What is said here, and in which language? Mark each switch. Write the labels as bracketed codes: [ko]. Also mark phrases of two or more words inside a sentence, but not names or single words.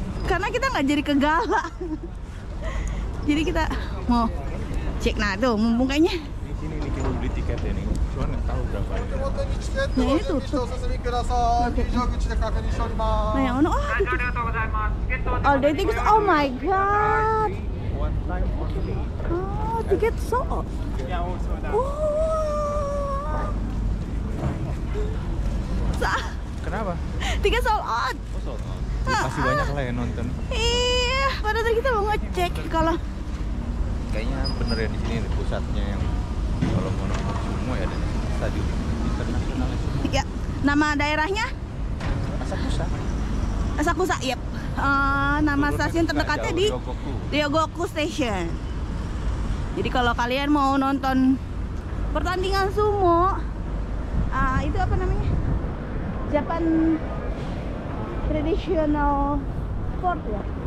[id] Karena kita nggak jadi ke gala. Jadi kita mau cek, nah tuh mumpung kayaknya. Di sini nih kita beli tiketnya nih. Cuma nggak tahu berapa. Nah ini tutup. Nah yang mana? Oh tutup. [en] All day tickets. Oh my god. One time only. [id] Oh tiket sold. Kenapa? [en] Tiket sold out. Oh, sold out. [id] Ya, pasti banyak lah yang nonton. Iya, padahal tadi kita mau ngecek kalau Kayaknya bener ya di sini pusatnya yang kalau mau nonton semua ya ada stadion internasional semua. ya nama daerahnya Asakusa. Asakusa, yep. Nama stasiun terdekatnya di Ryogoku. Ryogoku Station. Jadi kalau kalian mau nonton pertandingan sumo, itu apa namanya? [en] Japan Traditional Sport ya.